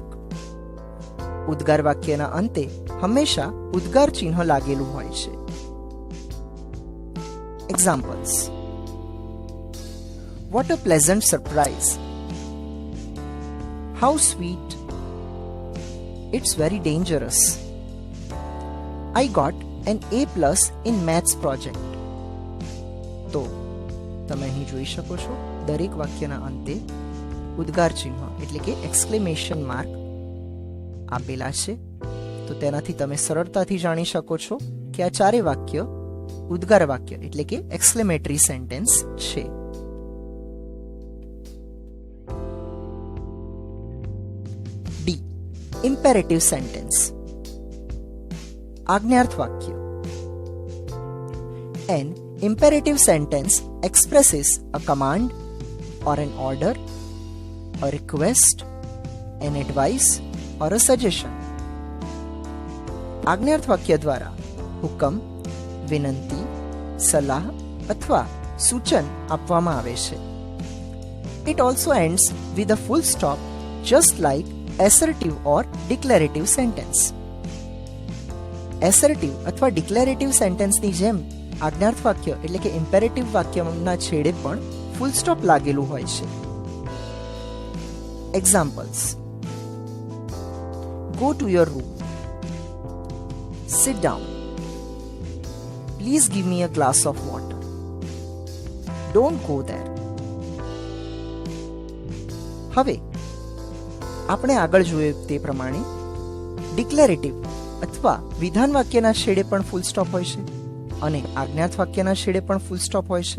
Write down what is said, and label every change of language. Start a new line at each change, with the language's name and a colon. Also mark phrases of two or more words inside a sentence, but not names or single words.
Gujarati: ઉદ્ગાર વાક્યના અંતે હંમેશા ઉદ્ગાર ચિહ્ન લાગેલું હોય છે. એક્ઝામ્પલ્સ.
English: What a pleasant surprise. How sweet. It's very dangerous. I got an A+ in maths project.
Gujarati: તો તમે અહીં જોઈ શકો છો દરેક વાક્યના અંતે ઉદ્ગાર ચિહ્ન એટલે કે
English: exclamation mark
Gujarati: આપેલા છે. તો તેનાથી તમે સરળતાથી જાણી શકો છો કે આ ચારે વાક્ય ઉદ્ગાર વાક્ય એટલે કે
English: exclamatory sentence
Gujarati: છે. ડી.
English: imperative sentence.
Gujarati: આજ્ઞાર્થ વાક્ય.
English: An imperative sentence expresses a command or an order, a request, an advice or a suggestion.
Gujarati: આજ્ઞાર્થ વાક્ય દ્વારા હુકમ, વિનંતી, સલાહ અથવા સૂચન આપવામાં આવે છે.
English: It also ends with a full stop just like assertive or declarative sentence.
Gujarati: assertive અથવા
English: declarative sentenceની
Gujarati: જેમ આજ્ઞાર્થ વાક્ય એટલે કે ઇમ્પેરેટિવ વાક્યના છેડે પણ
English: full stop
Gujarati: લાગેલું હોય છે. એક્ઝામ્પલ્સ.
English: Go to your room. Sit down. please give me a glass of water. don't go there.
Gujarati: હવે આપણે આગળ જોયું તે પ્રમાણે ડિક્લેરેટિવ અથવા વિધાન વાક્યના છેડે પણ
English: full stop
Gujarati: હોય છે અને આજ્ઞાર્થ વાક્યના છેડે પણ
English: full stop
Gujarati: હોય છે.